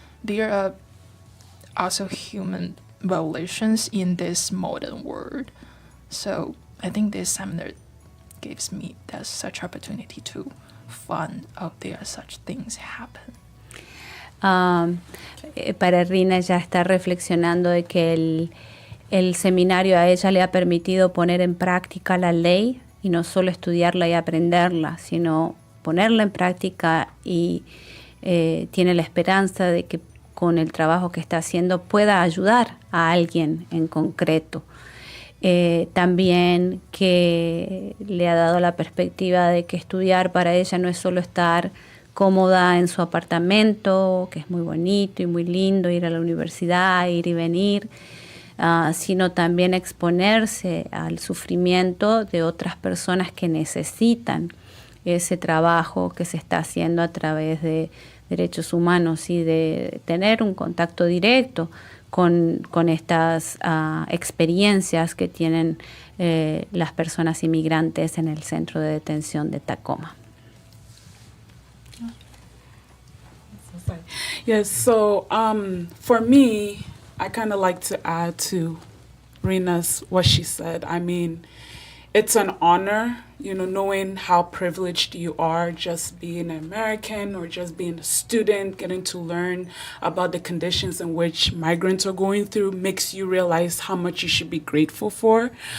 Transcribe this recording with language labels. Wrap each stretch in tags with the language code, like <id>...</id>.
<en>There are also human violations in this modern world. So I think this seminar gives me that such opportunity to find out there such things happen.</en> <es>Para Rina ya está reflexionando de que el seminario a ella le ha permitido poner en práctica la ley y no solo estudiarla y aprenderla, sino ponerla en práctica y tiene la esperanza de que con el trabajo que está haciendo pueda ayudar a alguien en concreto. También que le ha dado la perspectiva de que estudiar para ella no es solo estar cómoda en su apartamento, que es muy bonito y muy lindo, ir a la universidad, ir y venir, sino también exponerse al sufrimiento de otras personas que necesitan ese trabajo que se está haciendo a través de derechos humanos y de tener un contacto directo con estas experiencias que tienen las personas inmigrantes en el centro de detención de Tacoma.</es> <en>Yes, so for me, I kind of like to add to Rina's what she said. I mean, it's an honor, knowing how privileged you are just being an American or just being a student, getting to learn about the conditions in which migrants are going through makes you realize how much you should be grateful for.</en>